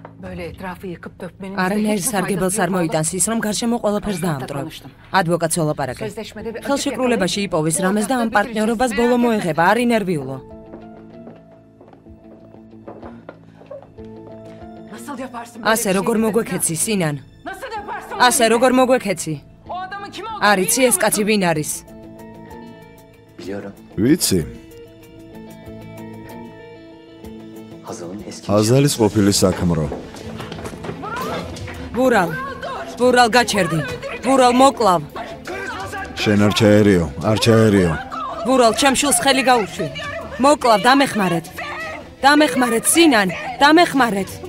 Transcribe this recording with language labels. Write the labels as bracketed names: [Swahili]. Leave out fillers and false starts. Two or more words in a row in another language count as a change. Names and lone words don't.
[Turkish] Öyle etrafı yıkıp dökmenin... [Georgian] არანაირ სარგებელს არ მოიტანს ის, რომ გარშემო ყველაფერს დაამტვრევ. ადვოკატს ველაპარაკე. ხელშეკრულებაში იპოვის რამეს და ამ პარტნიორობას ბოლო მოეღება, არ ინერვიულო. ასე როგორ მოგვექეცი, სინან? ასე როგორ მოგვექეცი? არიცი ეს კაცი ვინ არის? Biliyorum. ვიცი, [Turkish] Hazal'ın eski [Georgian] აზალის ყოფილი საქმრო. ბურალ გაჩერდი. ბურალ მოკლავ. შენ არ ჩაერიო. ბურალ ჩემ შულს ხელი გაუშვი. მოკლავ, დამეხმარეთ, სინან, დამეხმარეთ.